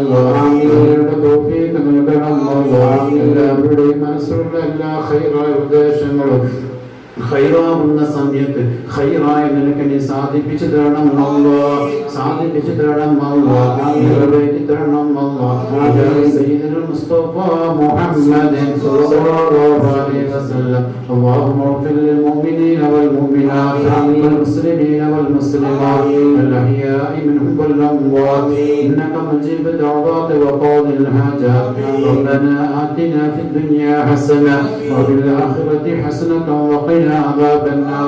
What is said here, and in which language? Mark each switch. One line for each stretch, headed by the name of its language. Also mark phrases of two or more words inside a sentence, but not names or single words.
Malayalam: എല്ലാവരുടെയും മനസ്സിലുള്ള എല്ലാ ഖൈറായ ഉദ്ദേശങ്ങളും ഖൈറാവുന്ന സമയത്ത് ഖൈറായ നിനക്ക് നീ സാധിപ്പിച്ചു തരണം. സാധിപ്പിച്ചു തരണം. നിറവേറ്റി തരണം.
Arabic: سيد المصطفى محمد صلى الله عليه وسلم. اللهم اغفر للمؤمنين والمؤمنات والمسلمين والمسلمات الأحياء منهم والأموات إنك مجيب الدعوات وقاضي الحاجات. ربنا آتنا في الدنيا حسنة وفي الآخرة حسنة وقنا عذاب النار.